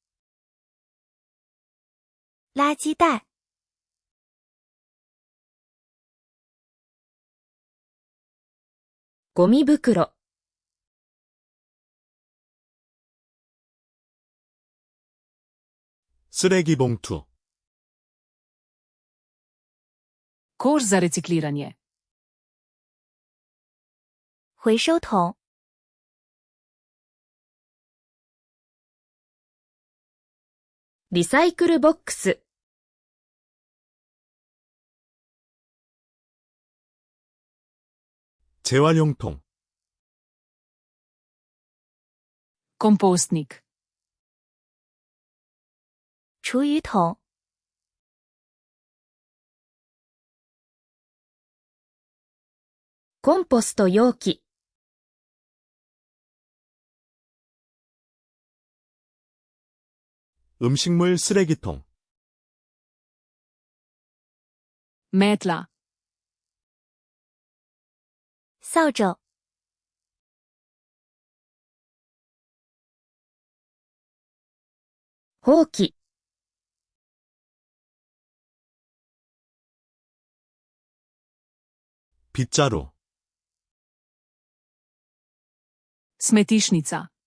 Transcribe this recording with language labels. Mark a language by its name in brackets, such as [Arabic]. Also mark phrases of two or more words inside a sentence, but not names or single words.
[Chinese] 垃圾袋、 [Japanese] ゴミ袋、 [Korean] 쓰레기 봉투, [Slovenian] Koš za recikliranje. [Chinese] 回收桶、 [Japanese] リサイクルボックス、 [Korean] 재활용통, [Slovenian] Kompostnik. [Chinese] 厨余桶、 [Japanese] コンポスト容器、 [Korean] 음식물 쓰레기통, [Slovenian] Metla. [Chinese] 扫帚、 [Japanese] ほうき、 [Korean] 빗자루, [Slovenian] Smetišnica.